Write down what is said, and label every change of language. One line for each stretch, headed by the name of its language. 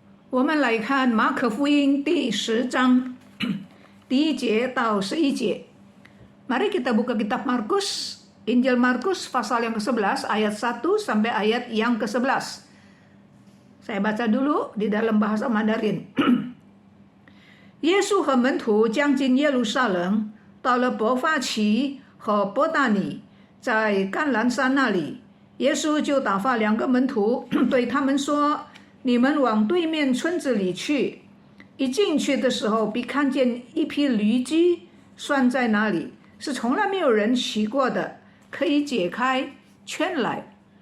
Chinese: 我们来看马可福音第10章第1节到11节.
Indonesian: Mari kita buka kitab Markus, Injil Markus pasal yang ke-11 ayat 1 sampai ayat yang ke-11. Saya baca dulu di dalam bahasa Mandarin.
Chinese: 耶稣和门徒将近耶路撒冷，到了伯法其和伯大尼，在橄榄山那里，耶稣就打发2个门徒，对他们说：你们往对面村子里去，一进去的时候，必看见一匹驴驹拴在那里，是从来没有人骑过的，可以解开圈来。